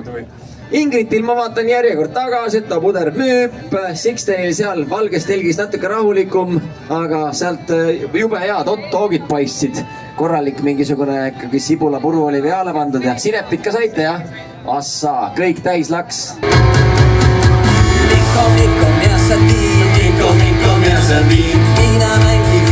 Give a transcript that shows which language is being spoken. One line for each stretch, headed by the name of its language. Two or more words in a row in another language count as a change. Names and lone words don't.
Estonian: Ingritil ma vaatan järjekord tagasi, et ta puder müüb, Sixtenil seal valges telgis natuke rahulikum, aga sealt jube head hot-dogid paistsid. Korralik mingisugune ikkagi sibulapuru oli peale pandud ja sinepit ka saite, jah? Assa, kõik täis laks.
Finnish: Mikko, missä viin, Mikko, missä viin, minä näin